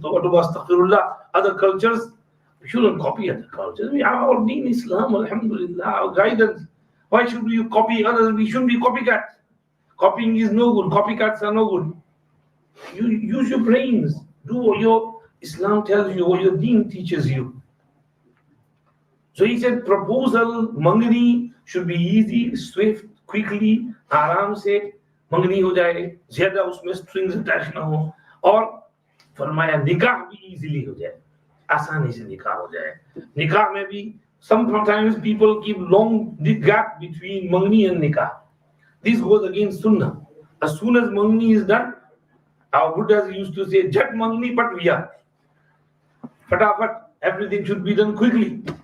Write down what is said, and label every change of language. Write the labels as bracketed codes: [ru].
[en] Other cultures, we shouldn't copy other cultures. We have our deen Islam, alhamdulillah, our guidance. Why should we copy others? We shouldn't be copycats. Copying is no good. Copycats are no good. You use your brains. Do what your Islam tells you, what your deen teaches you. So he said proposal, mangani should be easy, swift, quickly, [hi] आराम से मंगनी हो जाए, ज्यादा उसमें strings attach ना हो, और फरमाया निकाह भी इजीली हो जाए, आसानी से निकाह हो जाए. निकाह में भी [en] sometimes people keep long gap between mangni and nikah. This goes against sunnah. As soon as mangni is done, our Buddhas used to say [pa] jat mangni pat viya, [en] fatafat, everything should be done quickly.